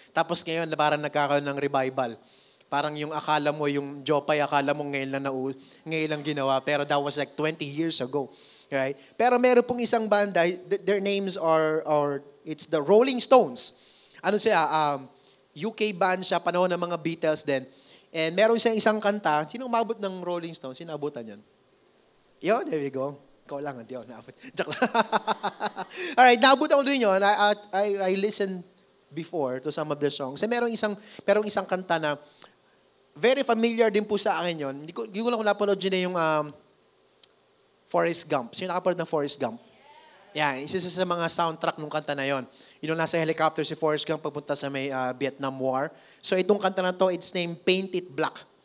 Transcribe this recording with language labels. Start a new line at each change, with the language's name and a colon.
Filipino: Tapos ngayon, parang nagkakaroon ng revival. Parang yung akala mo, yung Jopay, akala mo ngayon lang ginawa.
English: Pero that was like 20 years ago. Right?
Filipino: Pero meron pong isang banda,
English: their names are it's the Rolling Stones.
Filipino: Ano siya, UK band siya, panahon ng mga Beatles din. And meron siyang isang kanta. Sino umabot ng Rolling Stones? Sino abutan yan? Yun,
English: there we go.
Filipino: Ikaw lang, hindi ako naabot. Joke lang. Alright, naabot ako din yun.
English: I listened before to some of the songs.
Filipino: Eh, merong isang kanta na
English: very familiar
Filipino: din po sa akin yun. Hindi ko lang napanood yun na yung Forrest Gump. Sino nakapanood ng Forrest Gump? Yeah, isa sa mga soundtrack ng kanta na yon. Yung nasa helicopter si Forrest Gump papunta sa may Vietnam War. So itong kanta na to,
English: it's named
Filipino: Paint It Black.